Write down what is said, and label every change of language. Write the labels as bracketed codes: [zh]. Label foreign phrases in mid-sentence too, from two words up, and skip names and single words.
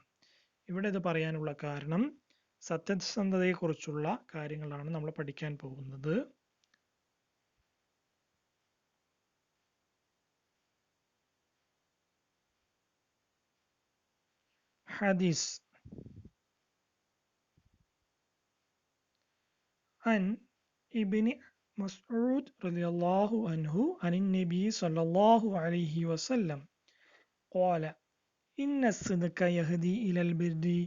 [ml] ഇവിടെ ഇത് പറയാനുള്ള കാരണം സത്യസന്ധതയെക്കുറിച്ചുള്ള കാര്യങ്ങളാണ് നമ്മൾ പഠിക്കാൻ പോകുന്നത്. ഹദീസ്. [ar] عن ابن مسعود رضي الله عنه عن النبي صلى الله عليه وسلم قال إن الصدق يهدي إلى البر